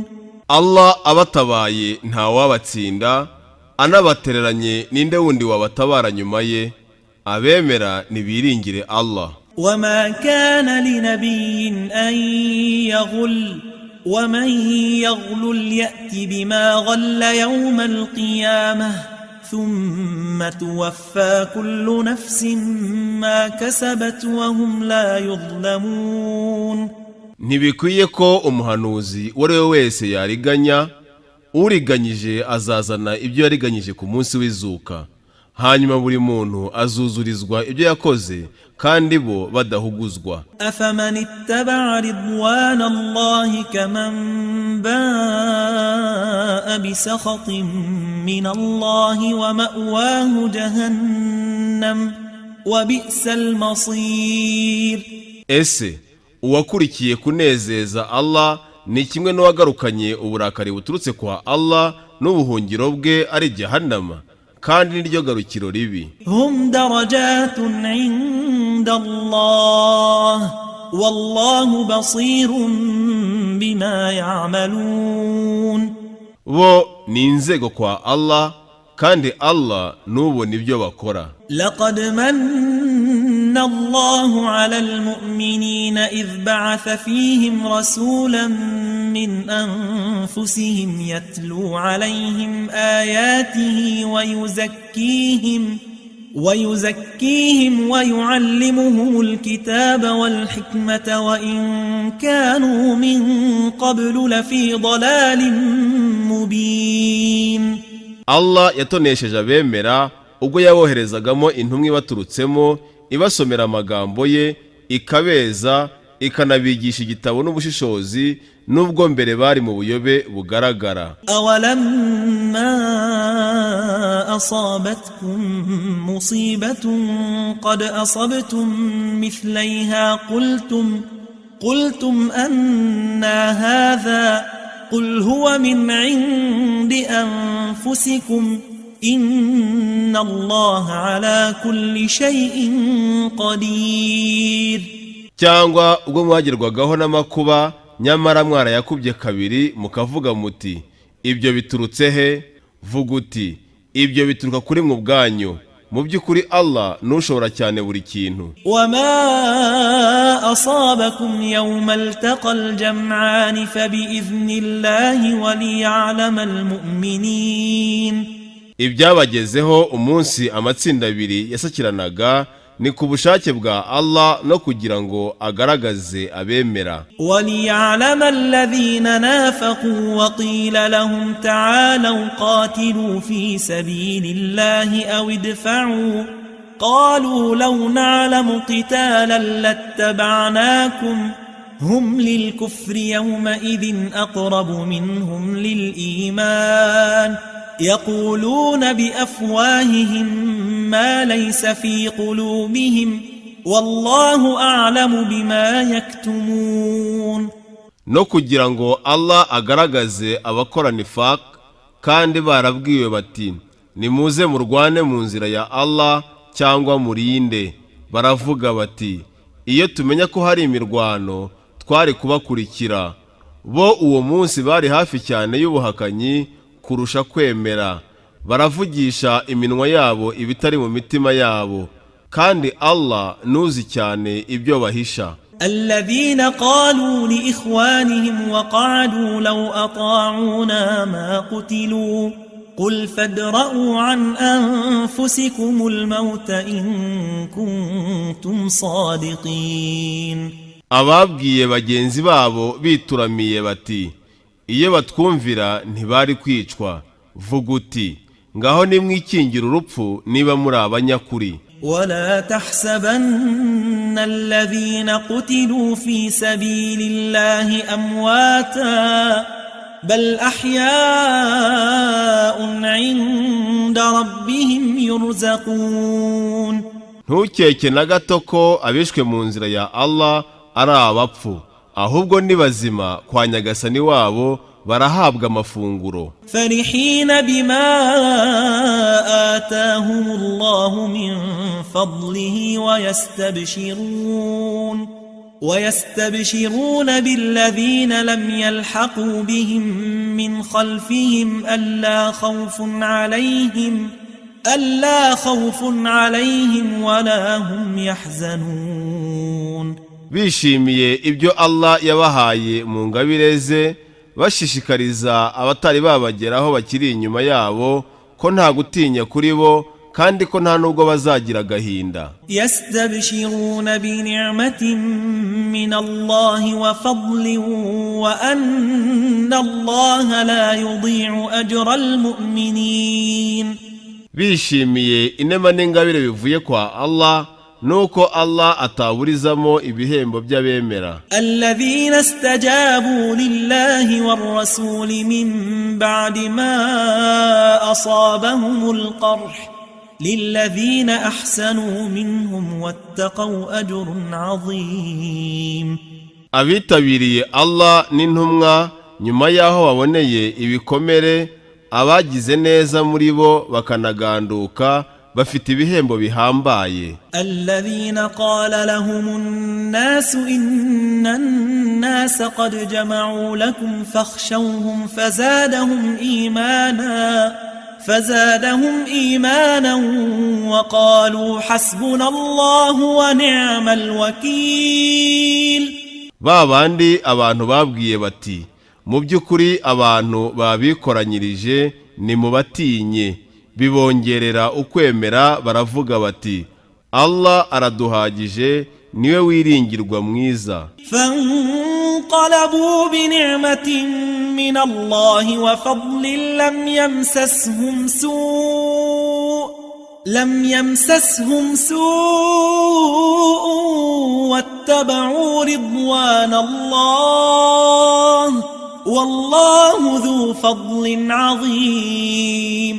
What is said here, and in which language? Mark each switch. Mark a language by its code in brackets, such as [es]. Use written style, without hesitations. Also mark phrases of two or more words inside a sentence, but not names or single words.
[rw] Allah abatabaye nta wabatsinda, anabatereranye ninde wundi wabatabara nyuma ye. Abemera nibiringire Allah. [ar] وما كان لنبي أن يغل ومن يغل يأت بما غل يوم القيامة ثم توفى كل نفس ما كسبت وهم لا يظلمون. [rw] Ntibikwiye ko umuhanuzi uwo ari we wese yariganya, uriganyije azazana ibyo yariganyije ku munsi w'izuka, hanyuma buri muntu azuzurizwa ibyo yakoze kandi bo badahuguzwa. [ar] أفمن اتبع رضوان الله كمن باء بسخط من الله ومأواه جهنم وبئس المصير. [rw] Ese uwakurikiye kunezeza Allah ni kimwe n'uwagarukanye uburakari buturutse kwa Allah n'ubuhungiro bwe ari Jahannama, kandi niryo garukiro ribi. [ar] هم درجات عند الله والله بصير بما يعملون. [rw] Bo ni inzego kwa Allah, kandi Allah nubona ibyo bakora. [ar] لقد من الله على المؤمنين إذ بعث فيهم رسولا من أنفسهم يتلو عليهم آياته ويزكيهم ويعلمهم الكتاب والحكمة وإن كانوا من قبل لفي ضلال مبين. [rw] Allah yatonesheje abemera ubwo yaboherezagamo intumwa ibaturutsemo, ibasomera amagambo ye, ikabeza, ikanabigisha igitabo n'ubushishozi, nubwo mbere bari mu buyobe bugaragara. [ar] أولما أصابتكم مصيبة قد أصبتم مثليها قلتم أنى هذا قل هو من عند أنفسكم إن الله على كل شيء قدير. [rw] Cyangwa ubwo mwagerwagaho n'amakuba nyamara mwarayakubye kabiri mukavuga muti ibyo biturutse he? Vuga uti ibyo bituruka kuri mwe ubwanyu, mu by'ukuri Allah nushobora cyane buri kintu. [ar] وما أصابكم يوم التقى الجمعان فبإذن الله وليعلم المؤمنين. [rw] Ibyabagezeho umunsi amatsinda abiri yasakiranaga ni ku bushake bwa Allah no kugira ngo agaragaze abemera. [ar] وليعلم الذين نافقوا وقيل لهم تعالوا قاتلوا في سبيل الله أو ادفعوا قالوا لو نعلم قتالا لاتبعناكم هم للكفر يومئذ أقرب منهم للإيمان يقولون بأفواههم ما ليس في قلوبهم والله أعلم بما يكتمون. [rw] No kugira ngo Allah agaragaze abakora nifaq, kandi barabwiwe bati nimuze murwane mu nzira ya Allah cyangwa murinde. Baravuga bati iyo tumenya ko hari imirwano twari kubakurikira. Bo uwo munsi bari hafi cyane y'ubuhakanyi kurusha kwemera. Baravugisha iminwa yabo ibitari mu mitima yabo, kandi Allah nuzi cyane ibyo bahisha. [ar] الذين قالوا لإخوانهم وقعدوا لو أطاعونا ما قتلوا قل فادرءوا عن أنفسكم الموت إن كنتم صادقين. [rw] Ababwiye bagenzi babo bituramiye bati iyo batwumvira ntibari kwicwa. Vuga uti ngaho nimwikingira urupfu niba muri abanyakuri. [ar] ولا تحسبن الذين قتلوا في سبيل الله أمواتا بل أحياء عند ربهم يرزقون. [rw] ntukeke na gato ko abishwe mu nzira ya Allah ari abapfu, ahubwo ni bazima kwa Nyagasani wabo, barahabwa amafunguro. [ar] فرحين بما آتاهم الله من فضله ويستبشرون بالذين لم يلحقوا بهم من خلفهم ألا خوف عليهم ولا هم يحزنون. [rw] bishimiye ibyo Allah yabahaye mu ngabire ze, bashishikariza abatari babageraho bakiri inyuma yabo ko nta gutinya kuri bo, kandi ko nta nubwo bazagira agahinda. [ar] يستبشرون بنعمة من الله وفضل وأن الله لا يضيع أجر المؤمنين. [rw] bishimiye inema n'ingabire bivuye kwa Allah, nuko Allah ataburizamo ibihembo by'abemera. [ar] الذين استجابوا لله والرسول من بعد ما أصابهم القرح للذين أحسنوا منهم واتقوا أجر عظيم. [rw] abitabiriye Allah n'intumwa nyuma yaho baboneye ibikomere, abagize neza muri bo bakanaganduka, bafite ibihembo bihambaye. [ar] الذين قال لهم الناس إن الناس قد جمعوا لكم فاخشوهم فزادهم إيمانا وقالوا حسبنا الله ونعم الوكيل. [rw] babandi abantu babwiye bati, mu by'ukuri abantu babikoranyirije nimubatinye, bibongerera ukwemera, baravuga bati Allah araduhagije, niwe wiringirwa mwiza. [ar] فانقلبوا بنعمة من الله وفضل لم يمسسهم سوء واتبعوا رضوان الله والله ذو فضل عظيم.